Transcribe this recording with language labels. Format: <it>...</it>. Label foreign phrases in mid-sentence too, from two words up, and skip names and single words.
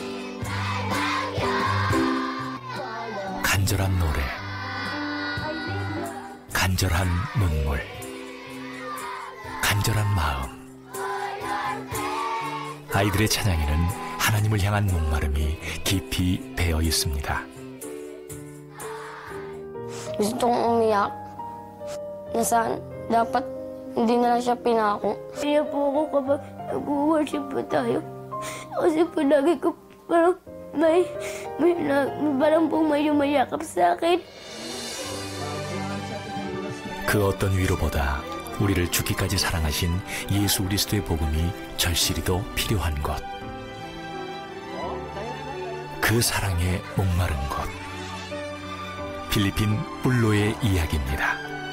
<ko>간절한 노래, 간절한 눈물, 간절한 마음. 아이들의 찬양에는 하나님을 향한 목마름이 깊이 배어 있습니다.</ko> <tl>Gusto kong umiyak na saan dapat hindi na lang siya pinako. Kaya po ako kapag nag-worship po tayo. Kasi po lagi ko parang parang po may yumayakap sa akin.</tl> <ko>그 어떤 위로보다 우리를 죽기까지 사랑하신 예수 그리스도의 복음이 절실히도 필요한 것. 그 사랑에 목마른 것. 필리핀 뿔로의 이야기입니다.</ko>